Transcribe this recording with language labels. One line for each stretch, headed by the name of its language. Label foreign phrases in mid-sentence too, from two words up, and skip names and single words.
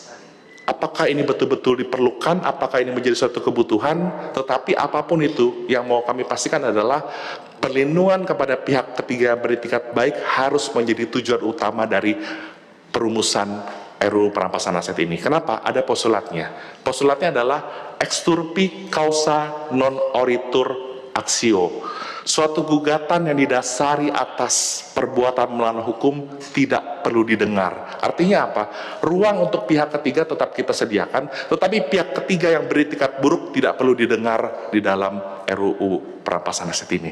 Indonesian: Apakah ini betul-betul diperlukan, apakah ini menjadi suatu kebutuhan, tetapi apapun itu yang mau kami pastikan adalah perlindungan kepada pihak ketiga beretikat baik harus menjadi tujuan utama dari perumusan RUU perampasan aset ini. Kenapa? Ada postulatnya. Postulatnya adalah
Latin: ex turpi causa non oritur actio.
Indonesian: Suatu gugatan yang didasari atas perbuatan melawan hukum tidak perlu didengar. Artinya apa? Ruang untuk pihak ketiga tetap kita sediakan, tetapi pihak ketiga yang beretikat buruk tidak perlu didengar di dalam RUU perampasan aset ini.